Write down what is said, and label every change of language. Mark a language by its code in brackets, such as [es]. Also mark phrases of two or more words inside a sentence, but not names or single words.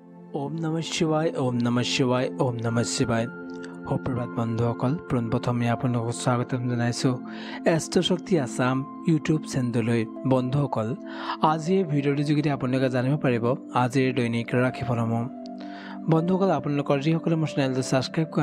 [sa] ओम नमः शिवाय ओम नमः शिवाय ओम नमः शिवाय [as] সুপ্ৰভাত বন্ধুসকল পোনপ্ৰথমে আপোনালোকক স্বাগতম জনাইছোঁ এষ্ট্ৰশক্তি আসাম ইউটিউব চেনেললৈ বন্ধুসকল আজি এই ভিডিঅ'টোৰ যোগেদি আপোনালোকে জানিব পাৰিব আজিৰ দৈনিক ৰাশিফলসমূহ বন্ধুসকল আপোনালোকৰ যিসকলে মোৰ চেনেলটো ছাবস্ক্ৰাইব কৰা